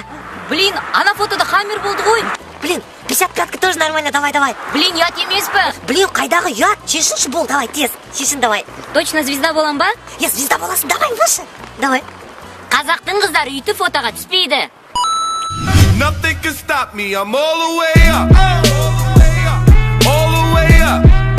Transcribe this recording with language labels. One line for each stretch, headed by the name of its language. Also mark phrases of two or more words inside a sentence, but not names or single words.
Kazakh: Блин, ана фотода хаммер болды ғой.
Russian: Блин, 55-ка тоже нормально, давай.
Kazakh: Блин, ұят емес пе? Блин, қайдағы ұят, шешінші бол, давай, тез. Шешін, давай.
Russian: Точно звезда
Kazakh: болам ба?
Russian: Я звезда боласың, давай, выше. Давай.
Kazakh: Қазақтың қыздары үйті фотоға түспейді.
English: Nothing can stop me. I'm all the way up. All the way up.